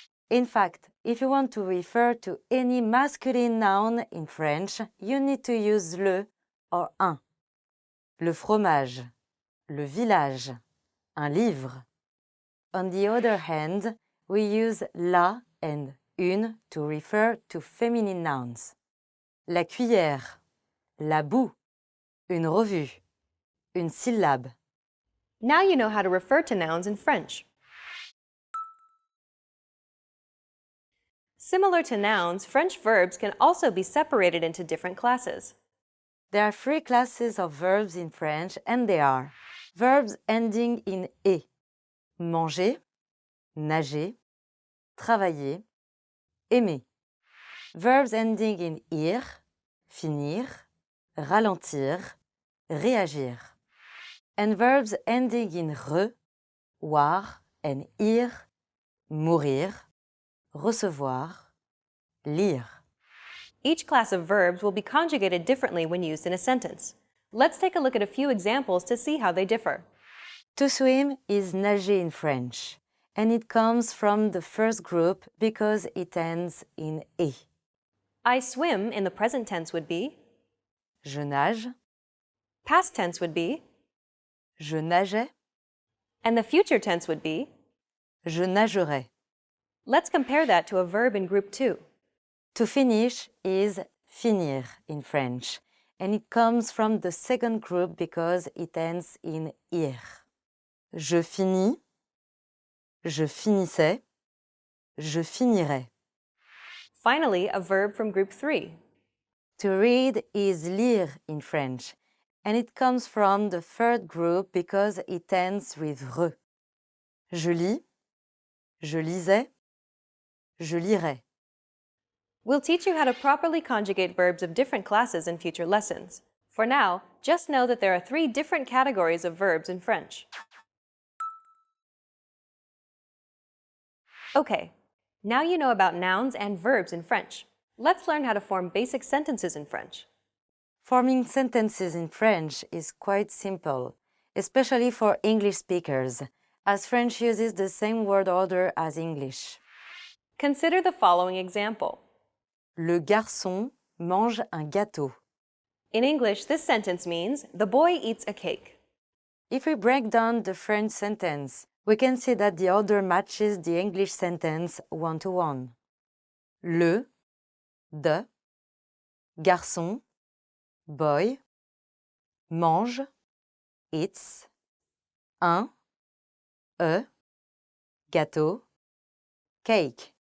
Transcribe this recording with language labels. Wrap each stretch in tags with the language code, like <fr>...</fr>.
<en>In fact, if you want to refer to any masculine noun in French, you need to use le or un.</en> <fr>Le fromage, le village, un livre.</fr> <en>On the other hand, we use la and une to refer to feminine nouns.</en> <fr>La cuillère, la boue, une revue, une syllabe.</fr> <en>Now you know how to refer to nouns in French. Similar to nouns, French verbs can also be separated into different classes. There are three classes of verbs in French, and they are verbs ending in « et »,</en> <fr>manger, nager, travailler, aimer.</fr> <en>Verbs ending in « ir »,</en> <fr>finir, ralentir, réagir.</fr> <en>And verbs ending in « re », voir, and « ir »,</en> <fr>mourir, recevoir, lire.</fr> <en>Each class of verbs will be conjugated differently when used in a sentence. Let's take a look at a few examples to see how they differ. To swim is nager in French, and it comes from the first group because it ends in « et ». I swim in the present tense would be,</en> <fr>Je nage,</fr> <en>past tense would be,</en> <fr>je nageais,</fr> <en>and the future tense would be.</en> <fr>je nagerai.</fr> <en>Let's compare that to a verb in group 2. To finish is finir in French, and it comes from the second group because it ends in ir.</en> <fr>Je finis, je finissais, je finirai.</fr> <en>Finally, a verb from group 3. To read is lire in French, and it comes from the third group because it ends with re.</en> <fr>Je lis, je lisais, je lirai.</fr> <en>We'll teach you how to properly conjugate verbs of different classes in future lessons. For now, just know that there are 3 different categories of verbs in French. Okay, now you know about nouns and verbs in French. Let's learn how to form basic sentences in French. Forming sentences in French is quite simple, especially for English speakers, as French uses the same word order as English. Consider the following example.</en> <fr>Le garçon mange un gâteau.</fr> <en>In English, this sentence means, the boy eats a cake. If we break down the French sentence, we can see that the order matches the English sentence one-to-one.</en> <fr>Le, de, garçon,</fr> <en>boy,</en> <fr>mange,</fr> <en>eats,</en> <fr>un, gâteau,</fr> <en>cake.</en>